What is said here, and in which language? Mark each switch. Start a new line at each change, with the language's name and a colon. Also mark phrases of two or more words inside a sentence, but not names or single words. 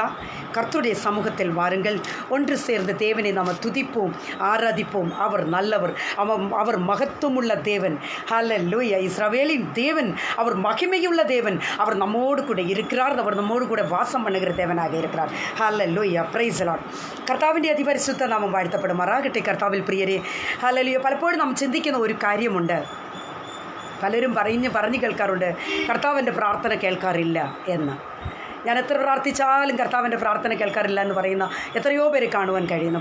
Tamil: கர்த்தருடைய சமூகத்தில் வாருங்கள். ஒன்று சேர்ந்து தேவனை நாம் துதிப்போம், ஆராதிப்போம். அவர் நல்லவர், அவர் மகத்துவமுள்ள தேவன். ஹல்லேலூயா. இஸ்ரவேலின் தேவன், அவர் மகிமையுள்ள தேவன். அவர் நம்மோடு கூட இருக்கிறார், அவர் நம்மோடு கூட வாசம் பண்ணுகிற தேவனாக இருக்கிறார். ஹல்லேலூயா.
English: Praise Lord.
Malayalam: കർത്താവിൻ്റെ അതിപരിശുദ്ധ നാമം വാഴ്ത്തപ്പെടുമാറാകട്ടെ. കർത്താവിൽ പ്രിയരെ, ഹല്ലേലൂയ. പലപ്പോഴും നാം ചിന്തിക്കുന്ന ഒരു കാര്യമുണ്ട്. പലരും പറഞ്ഞു കേൾക്കാറുണ്ട്, കർത്താവിൻ്റെ പ്രാർത്ഥന കേൾക്കാറില്ല എന്ന്. ഞാൻ എത്ര പ്രാർത്ഥിച്ചാലും കർത്താവിൻ്റെ പ്രാർത്ഥന കേൾക്കാറില്ല എന്ന് പറയുന്ന എത്രയോ പേര് കാണുവാൻ കഴിയുന്നു.